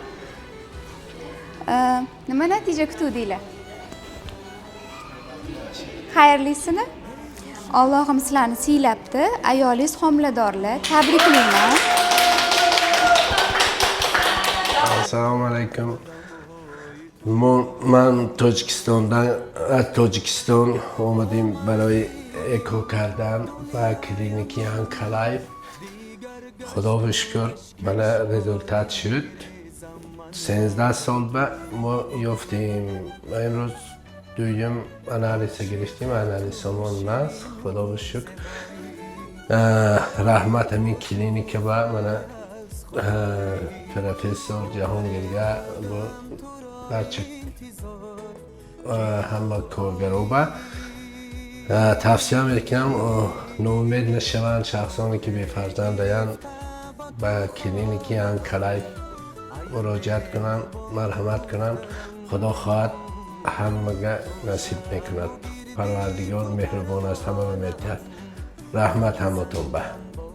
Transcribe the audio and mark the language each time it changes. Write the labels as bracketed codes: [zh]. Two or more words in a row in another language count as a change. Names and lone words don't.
[uz] Nima natija kutuvdinglar? Xayrlisini? Allohim sizlarni siylabdi. Ayolingiz homiladorlar. Tabriklayman. Assalomu alaykum. [tg] من تاجیکستان اومدیم برای اکو کردن و کلینیکی انکلایف. خدا رو شکر بالا رزولتات شد. 13 سال بعد ما یافتیم. امروز دویم آنالیز گرفتیم. آنالیزمون است. خدا رو شکر. رحمت همین کلینیک با من پروفسور جهانگیریا [uz] barcha hamma [tg] کارگروبا tavsiya میکنم نومید نشوند شخصانی که بی فرزندند به کلینیکی انکلایف مراجعت کنند مرحمت کنند خدا خواهد همه نصیب میکند پروردگار مهربان است همه رو میدهد رحمت همتون به